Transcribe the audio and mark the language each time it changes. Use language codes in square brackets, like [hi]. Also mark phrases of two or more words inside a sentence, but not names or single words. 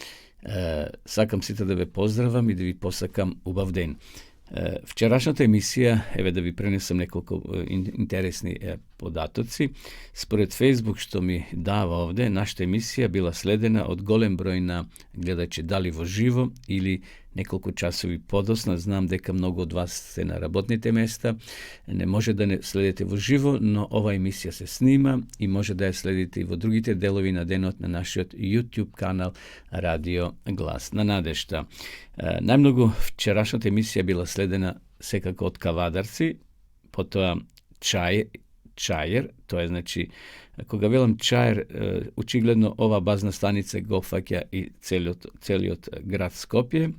[mk] Сакам сите да ве поздравам и да ви посакам убав ден. Вчерашната емисија, еве да ви пренесам неколку интересни податоци. Според Facebook што ми дава овде, нашата емисија била следена од голем број на гледачи, дали во живо или неколку часови подоцна. Znam дека многу од вас сте na работните места, не може да не следите во живо, но ова емисија се снима и може да ја следите и во другите делови на денот на нашиот YouTube канал Радио Глас на надежта. Најмногу вчерашната емисија била следена секако од кавадарци, потоа чајер, тоа е значи, кога велам чајер, очигледно ова базна станица го фаќа и целиот град Скопје.